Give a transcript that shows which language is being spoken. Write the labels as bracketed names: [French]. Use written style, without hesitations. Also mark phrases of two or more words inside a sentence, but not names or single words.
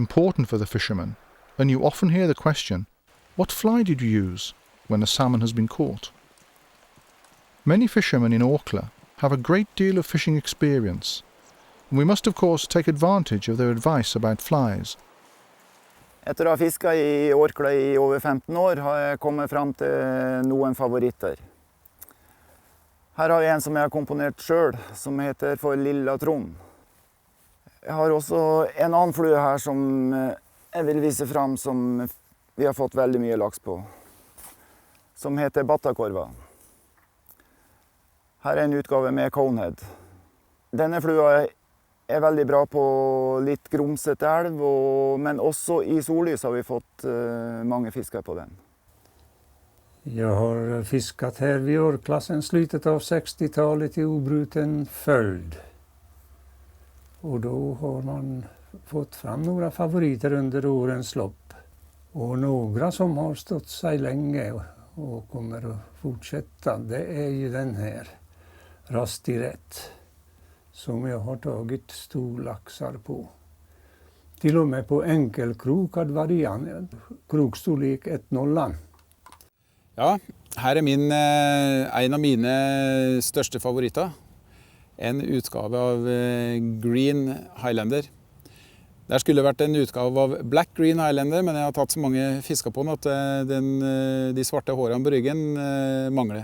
[English] important for the fisherman, and you often hear the question, what fly did you use when a salmon has been caught? Many fishermen in Orkla have a great deal of fishing experience, and we must of course take advantage of their advice about flies. [Norwegian] Etter å ha fisket I Orkla I over 15 år har jeg kommet frem til noen favoritter. Her har vi en som jeg har komponert selv, som heter for Lilla Trond. Jeg har også en annen flue her som jeg vil vise frem, som vi har fått veldig mye laks på, som heter Battakorva. Her en utgave med conehead. Denne flua veldig bra på litt grumsete elv, men også I sollys har vi fått mange fiskar på den. [Swedish] Jag har fiskat här vid Orkla sedan slutet av 60-talet I obruten följd. Och då har man fått fram några favoriter under årens lopp. Och några som har stått sig länge och kommer att fortsätta, det ju den här rastirett som jag har tagit storlaxar på. Till och med på enkelkrokad variant, krokstorlek 1,0. [Norwegian] Ja, her en av mine største favoritter. En utgave av Green Highlander. Der skulle vært en utgave av Black Green Highlander, men jeg har tatt så mange fisker på den at de svarte hårene på ryggen mangler.